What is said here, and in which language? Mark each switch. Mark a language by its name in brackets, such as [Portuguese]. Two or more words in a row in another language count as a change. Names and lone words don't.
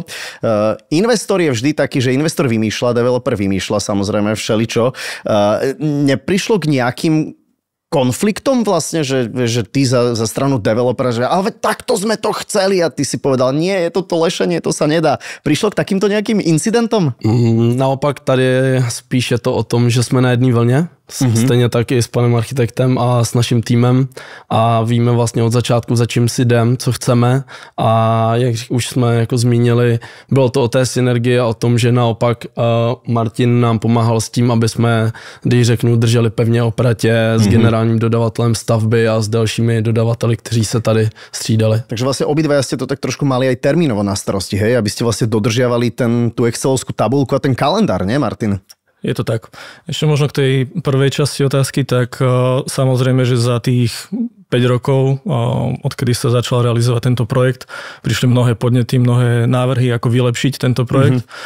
[Slovak] Investor je vždy taký, že investor vymýšľa, developer vymýšľa samozrejme všeličo. Neprišlo k nejakým konfliktom vlastne, že ty za stranu developera, že ale takto sme to chceli a ty si povedal, nie, je toto lešenie, to sa nedá. Prišlo k takýmto nejakým incidentom? [Czech] Naopak tady spíš je to o tom, že jsme na jedné vlně. Stejně tak i s panem architektem a s naším týmem a víme vlastně od začátku, za čím si jdem, co chceme a jak už jsme jako zmínili, bylo to o té synergii a o tom, že naopak Martin nám pomáhal s tím, aby jsme, když řeknu, drželi pevně opratě s generálním dodavatelem stavby a s dalšími dodavateli, kteří se tady střídali. [Slovak] Takže vlastně obidvaja ste to tak trošku mali aj termínovo na starosti, hej? Aby ste vlastne dodržiavali tú excelovskú tabulku a ten kalendár, nie, Martin? Je to tak. Ešte možno k tej prvej časti otázky, tak samozrejme, že za tých 5 rokov, odkedy sa začal realizovať tento projekt, prišli mnohé podnety, mnohé návrhy, ako vylepšiť tento projekt.